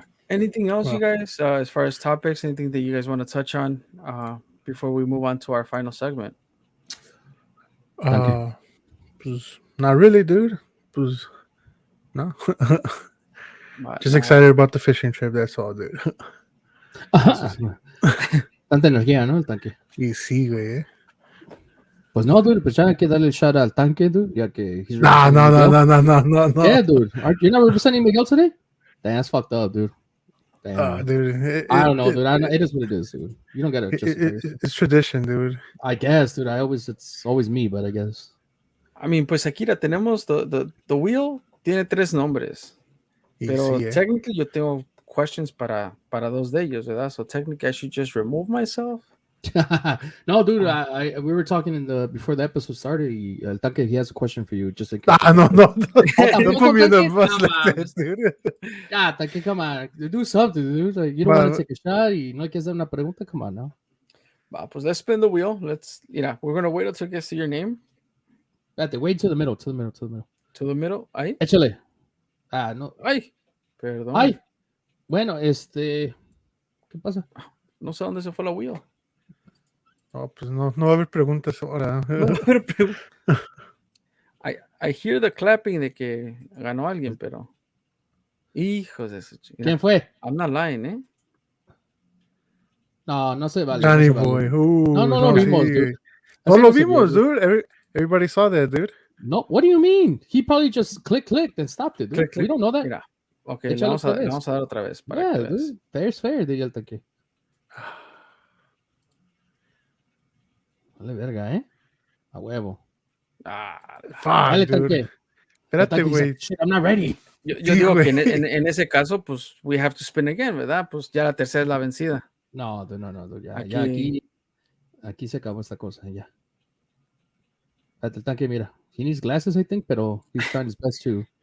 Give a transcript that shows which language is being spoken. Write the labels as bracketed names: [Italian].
[English] Anything else, you guys, as far as topics? Anything that you guys want to touch on before we move on to our final segment? Pues, not really, dude. Pues, no. Just excited about the fishing trip. That's all, dude. [Spanish] Tanta energía, ¿no? El tanque. Y sí, güey. Pues no, dude, pues ya hay que darle el shout al tanque, dude, ya que he's No. [English] Yeah, dude. You're not representing Miguel today? Damn, that's fucked up, dude. Damn. Dude. I don't know, dude. It is what it is, dude. You don't gotta it's tradition, dude. I guess, dude. It's always me, but I guess. I mean, [Spanish] pues aquí la tenemos, [English] the wheel [Spanish] tiene 3 nombres. Pero technically yo tengo questions para dos de ellos, ¿verdad? [English] So technically I should just remove myself. No, dude. We were talking before the episode started. El tanque, he has a question for you. Just like no. Don't put me in the bus like this, dude. Yeah, tanque, come on, do something, dude. Like, you don't want to take a shot. [Spanish] Y no hay que hacer una pregunta. [English] Come on now. Pues let's spin the wheel. We're gonna wait until it gets to your name. Wait to the middle. To the middle. Ahí. [Spanish] Échale. No. Ay, perdón. Ay. Bueno, ¿qué pasa? No sé dónde se fue la wheel. No, pues no va a haber preguntas ahora. [English] I hear the clapping [Spanish] de que ganó alguien, pero hijos de su chica. ¿Quién fue? [English] I'm not lying, ¿eh? [Spanish] No se vale. Danny no se [English] boy. [Spanish] Vale. No lo vimos, dude. No lo vimos, dude. [English] Everybody saw that, dude. No, what do you mean? He probably just clicked and stopped it, dude. We don't know that. [Spanish] Mira. Ok, le vamos a dar otra vez. Para que [English] dude. Fair's fair, [Spanish] diría el tanque. Vale, verga, ¿eh? A huevo. Dale, dude. Espérate, güey. [English] I'm not ready. [Spanish] Yo digo que en ese caso, pues, [English] we have to spin again, [Spanish] ¿verdad? Pues ya la tercera es la vencida. No, ya aquí se acabó esta cosa, ya. El tanque, mira. [English] He needs glasses, I think, pero he's trying his best to.